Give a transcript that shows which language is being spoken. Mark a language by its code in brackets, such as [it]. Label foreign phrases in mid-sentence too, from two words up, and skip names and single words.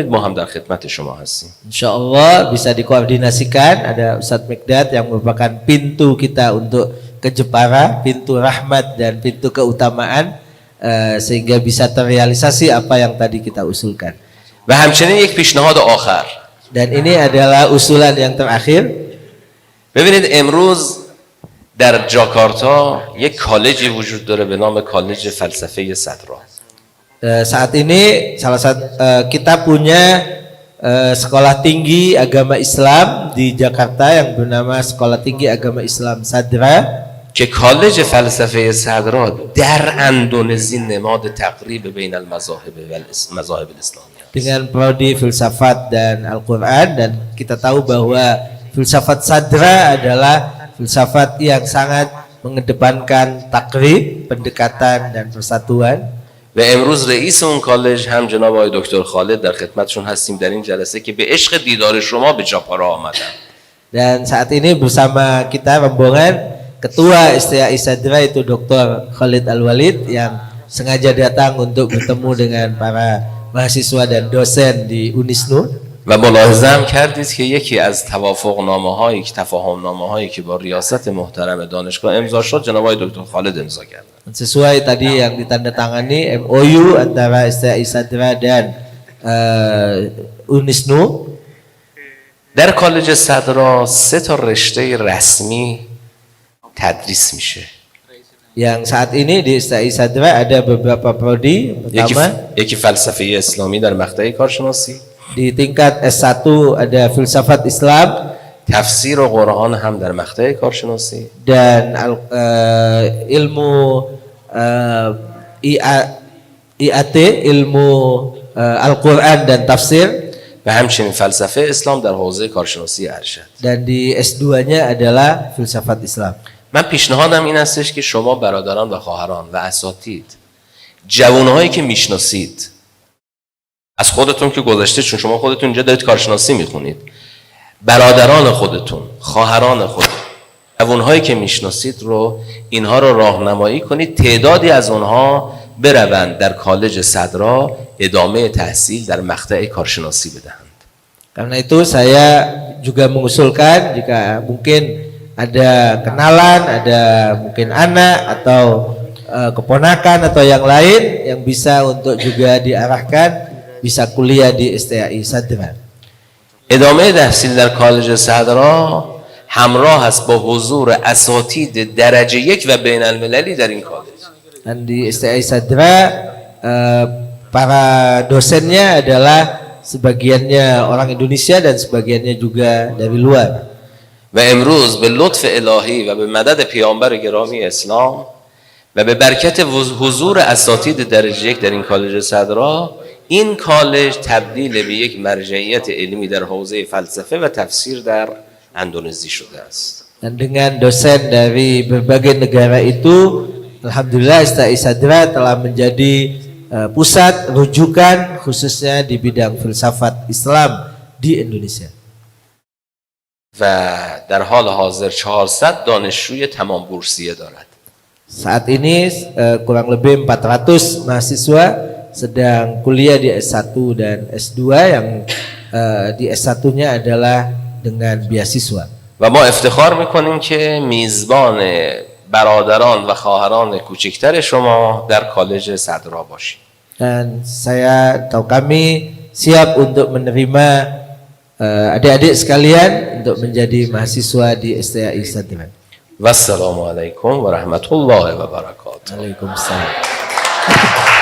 [fa] ما هم در خدمت شما هستیم. [id] Insyaallah bisa dikoordinasikan, ada Ustadz Mikdad yang merupakan pintu kita untuk ke Jepara, pintu rahmat dan pintu keutamaan, sehingga bisa terrealisasi apa yang tadi kita usulkan. [fa] و همچنین یک پیشنهاد آخر. [id] Dan ini adalah usulan yang terakhir. [fa] ببینید امروز در جاکارتا یک کالجی وجود داره به نام کالج فلسفه صدرا. [id] Saat ini salah satu kita punya sekolah tinggi agama Islam di Jakarta yang bernama Sekolah Tinggi Agama Islam Sadra. [fa] که کالج فلسفه صدرا در اندونزی نماد تقریب [ar] بین المذاهب الاسلامی [id] dengan prodi filsafat dan Al-Quran, dan kita tahu bahwa filsafat Sadra adalah filsafat yang sangat mengedepankan takrib, pendekatan dan persatuan. [fa] و امروز رئیس اون کالج هم جناب آقای دکتر خالد در خدمتشون هستیم در این جلسه که به عشق دیدار شما به جاپارا آمدن. [id] Dan saat ini bersama kita rombongan Ketua STAI Sadra itu Dr. Khalid Al-Walid yang sengaja datang untuk bertemu dengan para mahasiswa dan dosen di Unisnu. [fa] و ملاحظه هم کردید که یکی از توافقنامه‌هایی که تفاهم‌نامه‌هایی که با ریاست محترم دانشگاه امضا شد جناب آقای دکتر خالد امضا کردند. [id] Sesuai tadi yang ditandatangani MOU antara STAI Sadra dan UNISNU. [fa] در کالج صدرا 3 تا رشته رسمی تدریس میشه. [id] Yang saat ini di STAI Sadra ada beberapa prodi. Pertama, [fa] یکی فلسفه اسلامی در مقطع کارشناسی، [id] di tingkat S1 ada filsafat Islam [fa] تفسیر قرآن هم در مقطع کارشناسی [id] dan ilmu IAT, ilmu Al-Quran dan tafsir, [fa] و همچنین فلسفه اسلام در حوزه کارشناسی ارشد. [id] dan di S2-nya adalah filsafat Islam. [fa] من پیشنهادم این هستش که شما برادران و خواهران و اساتید جوانهایی که میشناسید از خودتون که گذشته، چون شما خودتون اینجا دارید کارشناسی میخونید، برادران خودتون، خواهران خودتون، جوانهایی که میشناسید رو اینها رو راهنمایی کنید تعدادی از اونها بروند در کالج صدرا ادامه تحصیل در مقطع کارشناسی بدهند. [id] Karena itu saya juga mengusulkan jika mungkin ada kenalan, ada mungkin anak atau keponakan atau yang lain yang bisa untuk juga diarahkan bisa kuliah di STAI Sadra. [fa] ادامه تحصیل در کالج صدرا همراه است با حضور اساتید درجه 1 و بین المللی در این کالج. [id] Dan di STAI Sadra para dosennya adalah sebagiannya orang Indonesia dan sebagiannya juga dari luar. [fa] و امروز به لطف الهی و به مدد پیامبر گرامی اسلام و به برکت حضور اساتید درجه 1 در این کالج صدرا، این کالج تبدیل به یک مرجعیت علمی در حوزه فلسفه و تفسیر در اندونزی شده است. [id] Dan dengan dosen dari berbagai negara itu, alhamdulillah STAI Sadra telah menjadi pusat rujukan khususnya di bidang filsafat Islam di Indonesia. [fa] و در حال حاضر 400 دانشجوی تمام بورسیه دارد. [id] Saat ini kurang lebih 400 mahasiswa sedang kuliah di S1 dan S2 yang di S1-nya adalah dengan beasiswa. [fa] و ما افتخار میکنیم که میزبان برادران و خواهران کوچکتر شما در کالج صدرا باشیم. [id] Dan saya atau kami siap untuk menerima adik-adik sekalian untuk menjadi mahasiswa di STAI Sadra. [ar] و السلام علیکم و رحمت الله و برکاته. Waalaikumsalam.